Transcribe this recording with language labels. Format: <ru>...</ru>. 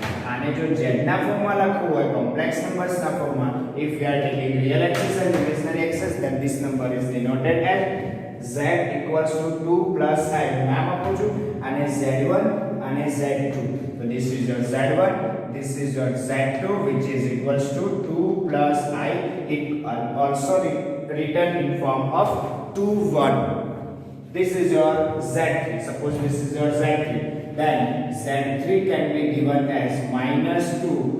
<gu>આને જો z ના ફોર્મમાં</gu> <en>લખવું હોય complex numbers ના ફોર્મમાં, if we are taking real axis and imaginary axis, then this number is denoted as z equals to 2 plus i.</en> <gu>નામ આપું છું અને z1 અને z2.</gu> <en>So this is your z1, this is your z2, which is equals to 2 plus i. It also written in form of 2, 1. This is your z3. Suppose this is your z3. Then z3 can be given as minus 2</en>